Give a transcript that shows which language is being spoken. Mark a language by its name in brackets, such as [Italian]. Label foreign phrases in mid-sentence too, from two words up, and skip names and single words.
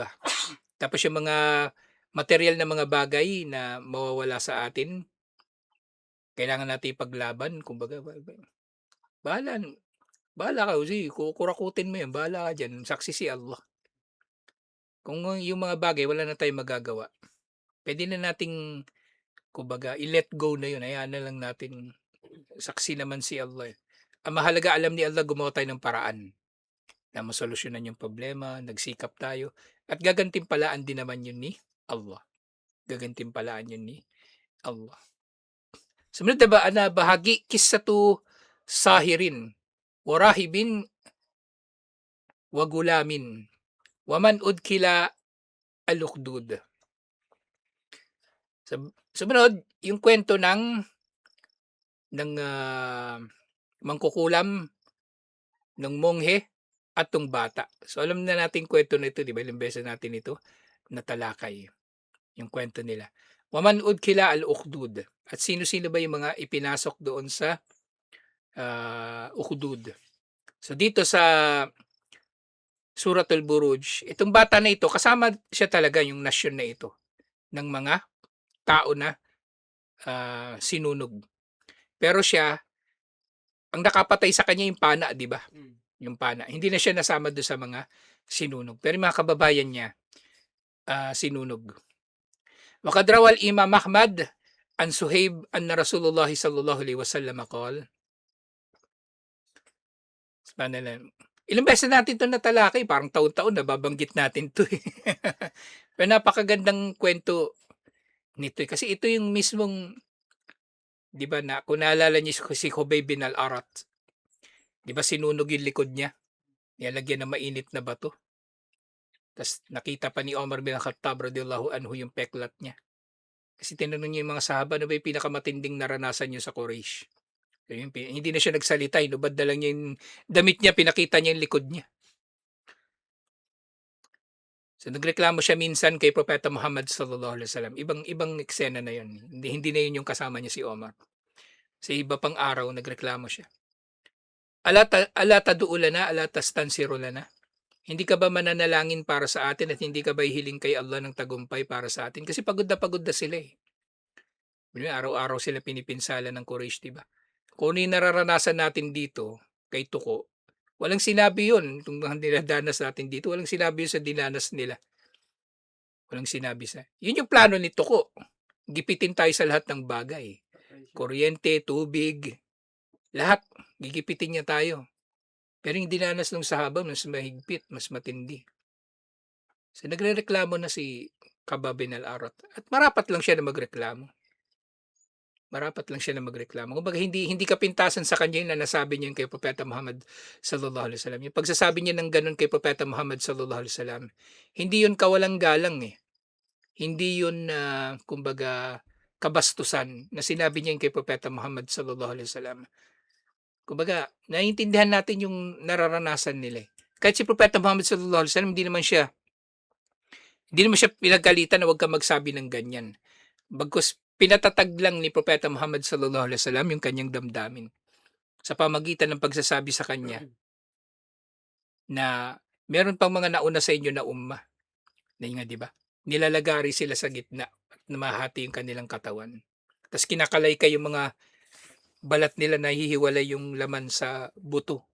[Filipino] Tapos yung mga material na mga bagay na mawawala sa atin, kailangan natin ipaglaban. Kumbaga, bahala, bahala ka. Sige, kukurakutin mo yan. Bahala ka dyan. Saksi si Allah. Kung yung mga bagay, wala na tayong magagawa. Pwede na nating, kumbaga, i- [English] let go [Filipino] na yun. Hayaan na lang natin. Saksi naman si Allah, eh. Ang mahalaga, alam ni Allah, gumawa tayo ng paraan na masolusyonan yung problema, nagsikap tayo, at gagantimpalaan din naman yun ni Allah. Gagantimpalaan yun ni Allah. Sumunod na ba na bahagi, [Arabic] قصة ساحر وراهب وغلام ومن أدخل الأخدود. [Filipino] Sumunod, yung kwento ng mangkukulam, ng monghe, at tong bata. So alam na natin kwento na ito, di ba? Ilang beses natin ito natalakay, yung kwento nila. [Arabic] ومن أدخل الأخدود. [Filipino] At sino-sino ba yung mga ipinasok doon sa ukdud? So dito sa Suratul Buruj, itong bata na ito, kasama siya talaga yung nasyon na ito ng mga tao na sinunog. Pero siya, ang nakapatay sa kanya yung pana, di ba? Yung pana. Hindi na siya nasama doon sa mga sinunog. Pero yung mga kababayan niya, sinunog. [Arabic] وقد روى الإمام أحمد عن صهيب أن رسول الله صلى الله عليه وسلم قال. [Filipino] Ilang beses natin 'to natalakay, parang taon-taon nababanggit natin 'to, eh. Pero napakagandang kwento nito, eh, kasi ito yung mismong 'Di ba na kung naalala niyo si Khubayb bin al-Arat, 'di ba sinunog yung likod niya, nilagyan ng mainit na bato. Tas nakita pa ni Omar bin Khattab [Arabic] رضي الله عنه [Filipino] yung peklat niya. Kasi tinanong niya yung mga sahaba, "Ano ba yung pinakamatinding naranasan niyo sa Quraysh?" So yun, hindi na siya nagsalita, hinubad na lang niya yung damit niya, pinakita niya yung likod niya. So nagreklamo siya minsan kay Propeta Muhammad [Arabic] صلى الله عليه وسلم. [Filipino] Ibang eksena na yun. Hindi na yun yung kasama niya si Omar. Sa iba pang araw nagreklamo siya. [Arabic] ألا تدعو لنا، ألا تستنصر لنا. [Filipino] Hindi ka ba mananalangin para sa atin at hindi ka ba hihiling kay Allah ng tagumpay para sa atin? Kasi pagod na sila eh. Araw-araw sila pinipinsala ng Quraysh, di ba? Kung ano yung nararanasan natin dito kay Tuko, walang sinabi yun. Itong mga dinadanas natin dito, walang sinabi yun sa dinanas nila. Walang sinabi sa... Yun yung plano ni Tuko. Gipitin tayo sa lahat ng bagay. Kuryente, tubig, lahat. Gigipitin niya tayo. Pero yung dinanas ng sahaba, mas mahigpit, mas matindi. So nagrereklamo na si Khabbab bin al-Arat. At marapat lang siya na magreklamo. Marapat lang siya na magreklamo. Kumbaga hindi kapintasan sa kanya yung na nasabi niya kay Propeta Muhammad [Arabic] صلى الله عليه وسلم. [Filipino] Yung pagsasabi niya ng ganun kay Propeta Muhammad [Arabic] صلى الله عليه وسلم, [Filipino] hindi yun kawalang galang eh. Hindi yun kumbaga kabastusan na sinabi niya kay Propeta Muhammad [Arabic] صلى الله عليه وسلم. [Filipino] Kumbaga, naiintindihan natin yung nararanasan nila eh. Kahit si Propeta Muhammad [Arabic] صلى الله عليه وسلم, [Filipino] hindi naman siya pinagalitan na huwag ka magsabi ng ganyan. Bagkus pinatatag lang ni Propeta Muhammad [Arabic] صلى الله عليه وسلم [Filipino] yung kanyang damdamin sa pamagitan ng pagsasabi sa kanya na meron pang mga nauna sa inyo na umma. Na nga, di ba? Nilalagari sila sa gitna at namahati yung kanilang katawan. Tapos kinakalaykay yung mga balat nila, nahihiwalay yung laman sa buto.